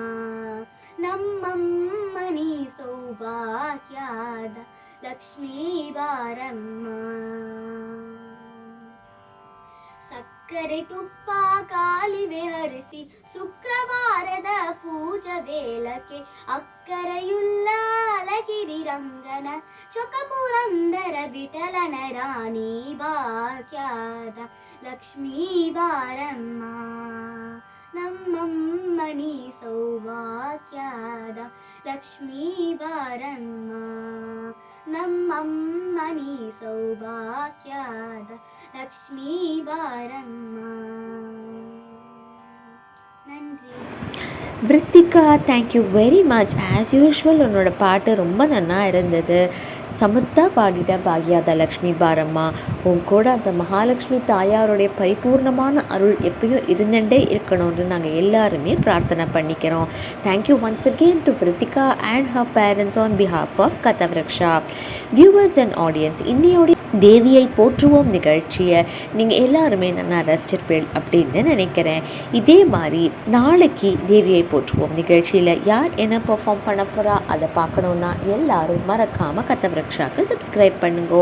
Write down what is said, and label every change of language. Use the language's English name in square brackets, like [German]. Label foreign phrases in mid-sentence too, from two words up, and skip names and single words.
[Kannada] ನಮ್ಮಮ್ಮನಿ ಸೌಭಾಗ್ಯದ ಲಕ್ಷ್ಮೀ ಬಾರಮ್ಮ ಸಕ್ಕರೆ ತುಪ್ಪ ಕಾಲಿವೆ ಹರಿಸಿ ಶುಕ್ರವಾರದ ಪೂಜಾ ವೇಳಕ್ಕೆ ಅಕ್ಕರೆಯುಲ್ಲ ಅಲಗಿರಿ ರಂಗನ ಚೊಕಪುರಂದರ ವಿಠಲನ ರಾಣಿ ಭಾಗ್ಯದ ಲಕ್ಷ್ಮೀ ಬಾರಮ್ಮ ನಮ್ಮಮ್ಮನಿ ಸೌಭಾಗ್ಯದ ಲಕ್ಷ್ಮೀ ಬಾರಮ್ಮ ನಮ್ಮಮ್ಮನಿ ಸೌಭಾಗ್ಯದ ಲಕ್ಷ್ಮೀ ಬಾರಮ್ಮ நன்றி. [Tamil] விருத்திகா, [English] thank you very much. as usual [Tamil] உன்னோட பாட்டு ரொம்ப நல்லா இருந்தது. சமுத்தா பாடிட்ட பாக்யாத லக்ஷ்மி பாரம்மா. உன் கூட அந்த மகாலட்சுமி தாயாருடைய பரிபூர்ணமான அருள் எப்பயும் இருந்துகிட்டே இருக்கணும்னு நாங்கள் எல்லாருமே பிரார்த்தனை பண்ணிக்கிறோம். [English] thank you once again to Viruthika and her parents on behalf of Kathavriksha. viewers and audience, [Tamil] இன்னையோடைய தேவியை போற்றுவோம் நிகழ்ச்சியை நீங்கள் எல்லாருமே நல்லா ரசிச்சிருப்பேன் அப்படின்னு நினைக்கிறேன். இதே மாதிரி நாளைக்கு தேவியை போற்றுவோம் நிகழ்ச்சியில் யார் என்ன பெர்ஃபார்ம் பண்ண போகிறா அதை பார்க்கணுன்னா எல்லாரும் மறக்காமல் கதவிருக்ஷாவுக்கு சப்ஸ்கிரைப் பண்ணுங்க.